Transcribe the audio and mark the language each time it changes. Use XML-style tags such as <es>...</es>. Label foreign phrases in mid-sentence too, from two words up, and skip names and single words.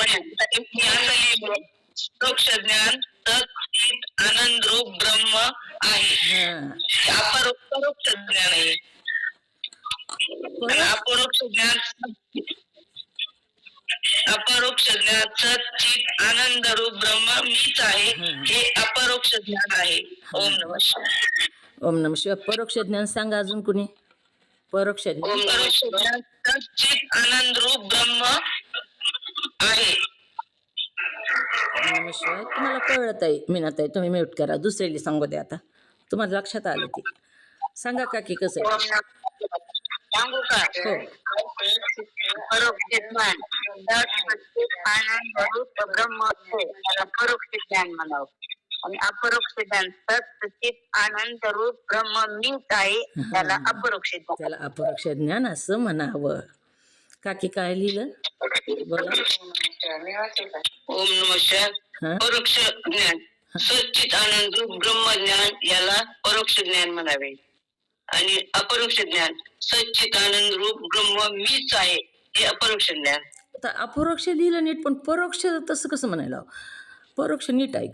<mr>परोक्ष ज्ञान परोक्ष ज्ञान तत् सच्चित आनंद रूप ब्रह्म आहे. हा परोक्ष ज्ञान आहे. आणि अपरोक्ष ज्ञान सच्चित आनंद रूप ब्रह्म मीच आहे, हे अपरोक्ष ज्ञान आहे.</mr> <sa>ओम नमः शिवाय. ओम नम शिवाय.</sa> <mr>परोक्ष ज्ञान सांगा अजून कुणी. परोक्ष ज्ञान.</mr> <sa>ओम नमः शिवाय.</sa> <mr>सच्चित आनंद रूप ब्रह्म आहे.</mr> <sa>ओम नम शिवाय.</sa> <mr>तुम्हाला कळलं ताई, मीनाताई तुम्ही म्यूट करा, दुसऱ्याला सांगू द्या. आता तुम्हाला लक्षात आलं ते सांगा का की कसं आहे. सांगू का? हो. परोक्ष ज्ञान सच्चित आनंद रूप ब्रह्म आहे, त्याला परोक्ष ज्ञान म्हणावं. आणि अपरोक्ष ज्ञान सच्चित आनंद रूप ब्रह्म मीच आहे, त्याला अपरोक्ष ज्ञान. त्याला अपरोक्ष ज्ञान असं म्हणावं. काकी काय लिहिलं बोला.</mr> <sa>ओम नमः शिवाय.</sa> <mr>परोक्ष ज्ञान सच्चित आनंद रूप ब्रह्म ज्ञान याला परोक्ष ज्ञान म्हणावे. आणि अपरोक्ष ज्ञान सच्चित आनंद रूप ब्रह्म मीच आहे, हे अपरोक्ष ज्ञान. आता अपरोक्ष लिहिलं नीट, पण परोक्ष तसं कसं म्हणायला. परोक्ष नीट आहे का.</mr>